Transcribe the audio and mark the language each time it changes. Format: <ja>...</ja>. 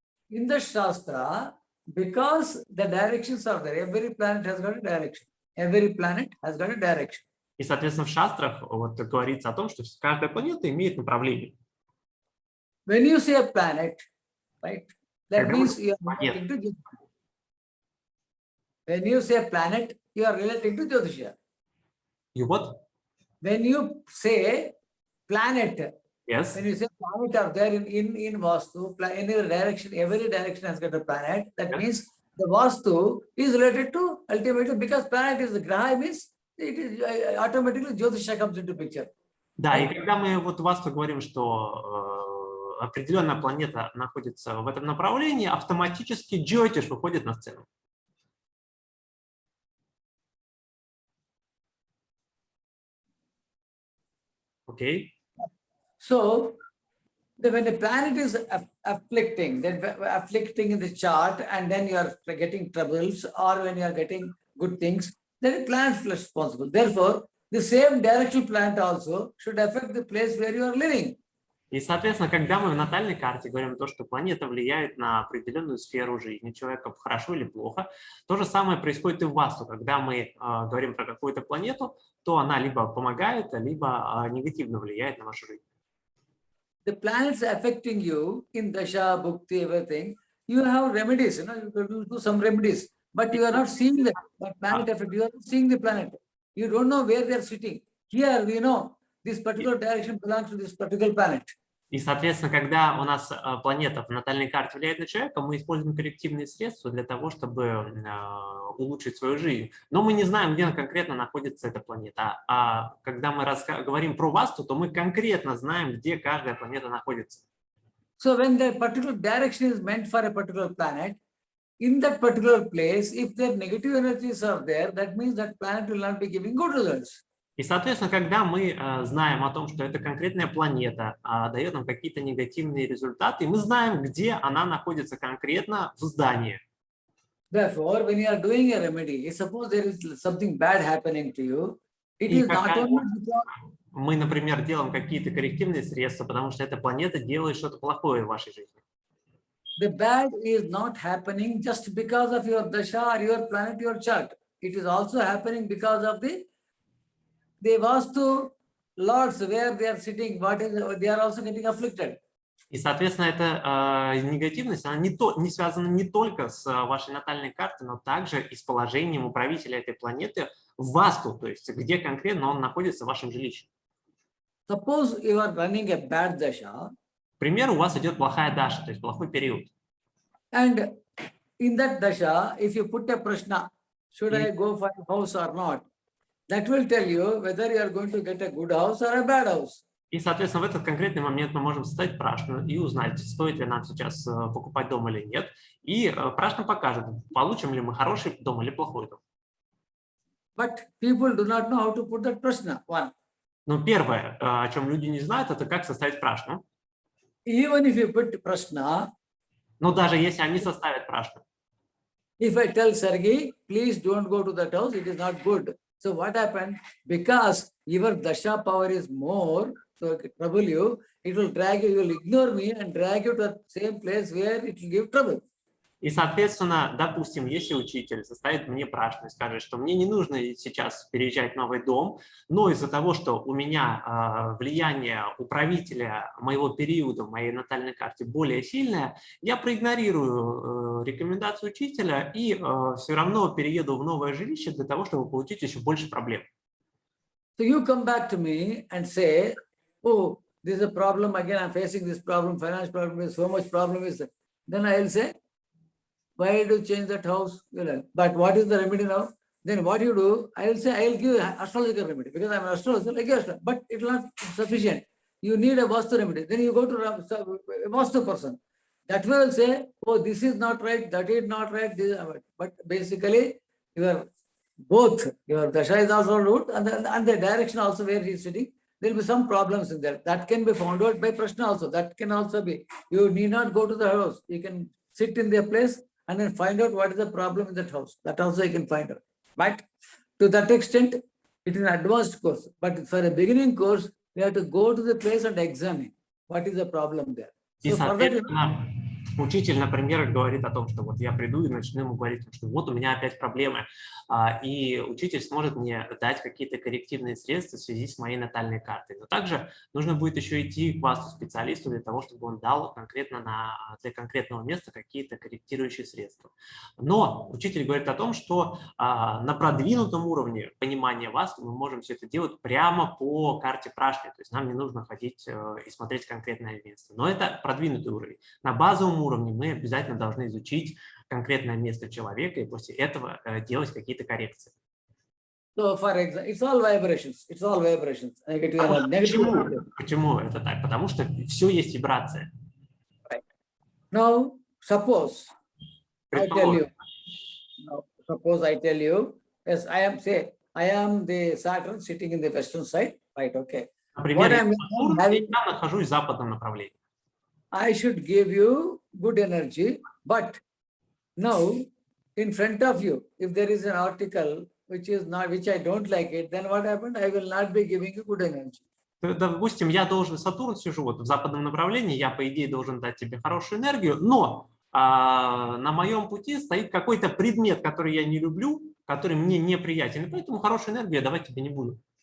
<en>In the Shastra, because the directions are there, every planet has got a direction. Every planet has got a direction.</en> <ru>И, соответственно, в шастрах вот говорится о том, что каждая планета имеет направление.</ru> <en>When you say a planet, right, that</en> <ru>Когда мы-</ru> <en>you are relating to Jyotisha. When you say planet, you are relating to Jyotisha.</en> <ru>И вот,</ru> <en>When you say planet, yes, when you say planet are there in Vastu, in every direction has got a planet. That Yes. means the Vastu is related to ultimately, because planet is the Graha, means it is automatically Jyotisha comes into picture.</en> <ru>да, и когда мы вот у вас говорим, что определенная планета находится в этом направлении, автоматически Джьотиш выходит на сцену. Окей?</ru> <en>So when the planet is afflicting in the chart, and then you are getting troubles, or when you are getting good things, then the planet is responsible. Therefore, the same directional planet also should affect the place where you are living.</en> <ru>И, соответственно, когда мы в натальной карте говорим то, что планета влияет на определенную сферу жизни человека, хорошо или плохо, то же самое происходит и в Васту. Когда мы говорим про какую-то планету, то она либо помогает, либо негативно влияет на вашу жизнь.</ru> <en>The planets affecting you in Dasha, Bhukti, everything, you have remedies, you can do some remedies, but you are not seeing them. But planet effect, you are not seeing the planet. You don't know where they are sitting. Here we know this particular direction belongs to this particular planet.</en> <ru>И, соответственно, когда у нас планета в натальной карте влияет на человека, мы используем коррективные средства для того, чтобы улучшить свою жизнь. Но мы не знаем, где конкретно находится эта планета. А когда мы говорим про Васту, то мы конкретно знаем, где каждая планета находится.</ru> <en>So when the particular direction is meant for a particular planet, in that particular place, if the negative energies are there, that means that planet will not be giving good results.</en> <ru>И, соответственно, когда мы знаем о том, что эта конкретная планета дает нам какие-то негативные результаты, мы знаем, где она находится конкретно в здании.</ru> <en>Therefore, when you are doing a remedy, suppose there is something bad happening to you, it is not only because</en> <ru>мы, например, делаем какие-то коррективные средства, потому что эта планета делает что-то плохое в вашей жизни.</ru> <en>the bad is not happening just because of your dasha or your planet, your chart. It is also happening because of the Vastu lords where they are sitting. They are also getting afflicted.</en> <ru>И, соответственно, эта негативность, она не связана не только с вашей натальной картой, но также и с положением управителя этой планеты в Васту, то есть где конкретно он находится в вашем жилище.</ru> <en>Suppose you are running a bad dasha.</en> <ru>К примеру, у вас идет плохая даша, то есть плохой период.</ru> <en>And in that dasha, if you put a prashna, should I go for a house or not? That will tell you whether you are going to get a good house or a bad house.</en> <ru>И, соответственно, в этот конкретный момент мы можем составить прашну и узнать, стоит ли нам сейчас покупать дом или нет. И прашна покажет, получим ли мы хороший дом или плохой дом.</ru> <en>But people do not know how to put that prashna. One.</en> <ru>Но первое, о чем люди не знают, это как составить прашну.</ru> <en>Even if you put prashna,</en> <ru>Но даже если они составят прашну,</ru> <en>If I tell Sergey, please don't go to that house, it is not good. So what happened? Because your dasha power is more, so it will trouble you, it will drag you, you will ignore me and drag you to the same place where it will give trouble.</en> <ru>И, соответственно, допустим, если учитель составит мне прашку и скажет, что мне не нужно сейчас переезжать в новый дом, но из-за того, что у меня влияние управителя моего периода в моей натальной карте более сильное, я проигнорирую рекомендацию учителя и все равно перееду в новое жилище для того, чтобы получить еще больше проблем.</ru> <en>So you come back to me and say, oh, this is a problem, again I'm facing this problem, finance problem, is so much problem is that. Then I'll say, why do you change that house? But what is the remedy now? Then what you do, I'll say, I'll give astrological remedy because I'm an astrologer, like you, but it will not be sufficient. You need a Vastu remedy. Then you go to a Vastu person. That will say, oh, this is not right, that is not right, this is not right. But basically, your dasha is also root and the direction also where he is sitting, there will be some problems in there. That can be found out by Prashna also. That can also be. You need not go to the house. You can sit in their place and then find out what is the problem in that house. That also you can find out. But to that extent, it is an advanced course. But for a beginning course, you have to go to the place and examine what is the problem there.</en> <ru>И,</ru> <en>So for that,</en> <ru>соответственно, учитель, например, говорит о том, что вот я приду и начну ему говорить, что вот у меня опять проблемы, и учитель сможет мне дать какие-то коррективные средства в связи с моей натальной картой. Но также нужно будет еще идти к васту-специалисту для того, чтобы он дал конкретно для конкретного места какие-то корректирующие средства. Но учитель говорит о том, что на продвинутом уровне понимания васту мы можем все это делать прямо по карте Прашни, то есть нам не нужно ходить и смотреть конкретное место. Но это продвинутый уровень. На базовом уровне мы обязательно должны изучить конкретное место человека и после этого делать какие-то коррекции.</ru> <en>so for example, it's all vibrations. It's all vibrations.</en> <ru>Почему это так? Потому что все есть вибрация.</ru> <en>Right. Now, suppose I tell you, yes, I am the Saturn sitting in the western side, right? Okay.</en> <ru>Например, я нахожусь в западном направлении.</ru> <en>I should give you good energy, but now in front of you, if there is an article which I don't like it, then what happened? I will not be giving you good energy.</en> <ru>Допустим, я должен, Сатурн сижу вот в западном направлении, я, по идее, должен дать тебе хорошую энергию, но на моем пути стоит какой-то предмет, который я не люблю, который мне неприятен, и поэтому хорошую энергию я давать тебе не буду.</ru>